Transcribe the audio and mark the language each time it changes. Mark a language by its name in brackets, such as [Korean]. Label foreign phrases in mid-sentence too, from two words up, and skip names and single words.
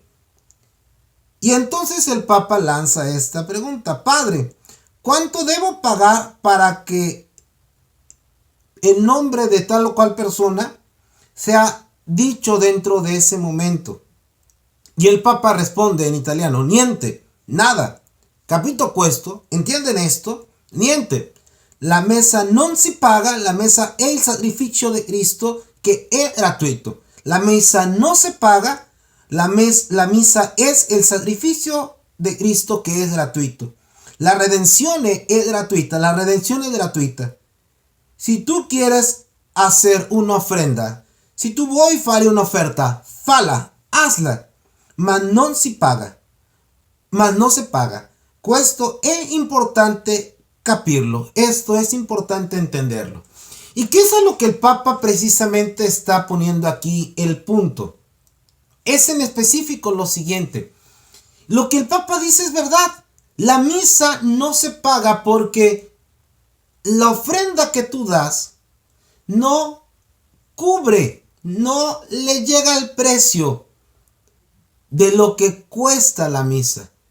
[Spanish] Y entonces el Papa lanza esta pregunta: Padre, ¿cuánto debo pagar para que el nombre de tal o cual persona sea dicho dentro de ese momento? Y el Papa responde en italiano: niente, nada. [Italian] Capito questo, [Spanish] ¿entienden esto? [Italian] Niente. la messa non si paga, la messa è il sacrificio de Cristo che è gratuito. [Spanish] La misa no se paga, la misa es el sacrificio de Cristo que es gratuito. La redención es gratuita, la redención es gratuita. Si tú quieres hacer una ofrenda, [Italian] si tu vuoi fare un'offerta, falla, hazla, ma non si paga, ma [Spanish] no se paga. [Italian] Questo è importante capirlo, [Spanish] esto es importante entenderlo. ¿Y qué es a lo que el Papa precisamente está poniendo aquí el punto? Es en específico lo siguiente. Lo que el Papa dice es verdad. La misa no se paga porque la ofrenda que tú das no cubre, no le llega el precio de lo que cuesta la misa.